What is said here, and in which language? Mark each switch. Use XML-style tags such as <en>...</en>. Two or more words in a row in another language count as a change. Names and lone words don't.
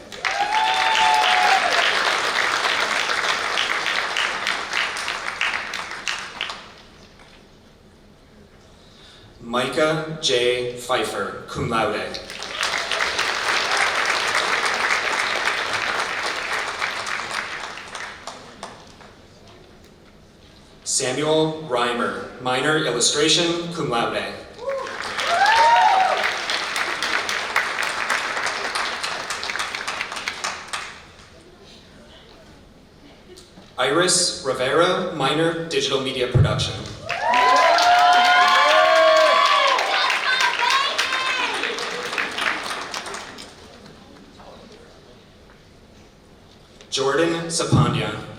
<en>Micah J. Pfeiffer,</en> <la>cum laude.</la> <en>Samuel Reimer, minor illustration,</en> <la>cum laude.</la> <en>Iris Rivera, minor digital media production. Jordan Sapanya.</en>